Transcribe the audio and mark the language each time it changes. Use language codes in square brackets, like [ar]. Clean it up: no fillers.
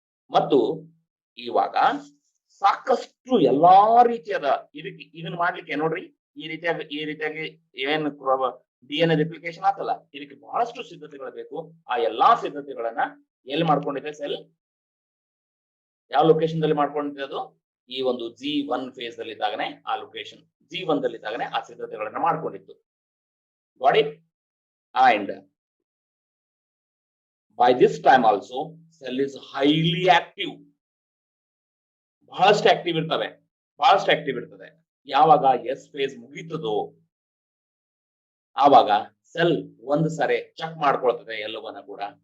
[kn] ಮತ್ತು ಇವಾಗ ಸಾಕಷ್ಟು ಎಲ್ಲಾ ರೀತಿಯಾದ ಇದನ್ನ ಮಾಡ್ಲಿಕ್ಕೆ ನೋಡ್ರಿ, ಈ ರೀತಿಯಾಗಿ ಏನ್ ಡಿಎನ್ಎ ರಿಪ್ಲಿಕೇಶನ್ ಆತಲ್ಲ, ಇದಕ್ಕೆ ಬಹಳಷ್ಟು ಸಿದ್ಧತೆಗಳು ಬೇಕು. ಆ ಎಲ್ಲಾ ಸಿದ್ಧತೆಗಳನ್ನ ಎಲ್ಲಿ ಮಾಡ್ಕೊಂಡಿದೆ? ಸೆಲ್ ಯಾವ ಲೊಕೇಶನ್ ದಲ್ಲಿ ಮಾಡ್ಕೊಂಡಿರೋದು? ಈ ಒಂದು G1 ಫೇಸ್ ಅಲ್ಲಿ ಇದ್ದಾಗನೆ ಆ ಲೊಕೇಶನ್ G1 ದಲ್ಲಿ ಇದ್ದಾಗನೆ ಆ ಸಿದ್ಧತೆಗಳನ್ನ ಮಾಡ್ಕೊಂಡಿತ್ತು. [en] Got it? And by this time also cell is highly active. [kn] ಬಹಳಷ್ಟು ಆಕ್ಟಿವ್ ಇರ್ತದೆ. ಯಾವಾಗ ಎಸ್ ಫೇಸ್ ಮುಗೀತದೋ ಆವಾಗ ಸೆಲ್ ಒಂದು ಸರಿ ಚೆಕ್ ಮಾಡ್ಕೊಳ್ತದೆ ಎಲ್ಲವನ್ನ ಕೂಡ.